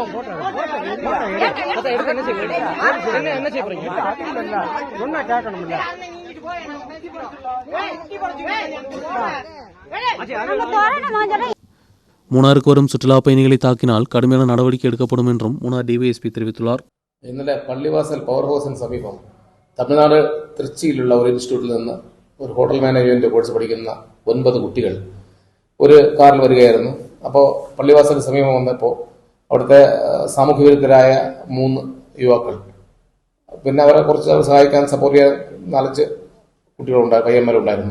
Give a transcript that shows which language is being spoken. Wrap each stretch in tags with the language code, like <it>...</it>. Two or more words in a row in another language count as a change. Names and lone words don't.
<ta>மூணாருக்கு வரும் சுற்றுலா பயணிகளை தாக்கினால் கடுமையான நடவடிக்கை எடுக்கப்படும் என்றும் மூணார் டிவைஎஸ்பி தெரிவித்துள்ளார்.</ta> <ml>ഇന്നലെ പള്ളിവാസൽ</ml> <en>power house</en> <ml>സമീപം തമിഴ്നാട് തൃച്ചിയിലുള്ള ഒരു ഇൻസ്റ്റിറ്റ്യൂട്ടിൽ നിന്ന് ഒരു</ml> <en>hotel management course</en> <ml>പഠിക്കുന്ന 9 കുട്ടികൾ ഒരു കാറിൽ വരികയായിരുന്നു. അപ്പോൾ പള്ളിവാസലിന് സമീപം വന്നപ്പോൾ അവിടുത്തെ സാമൂഹ്യ വിരുദ്ധരായ 3 യുവാക്കൾ, പിന്നെ അവരെ കുറച്ച് സഹായിക്കാൻ സപ്പോർട്ട് ചെയ്യാൻ 4 കുട്ടികളുണ്ടായിരുന്നു, പയ്യന്മാരുണ്ടായിരുന്നു.</ml>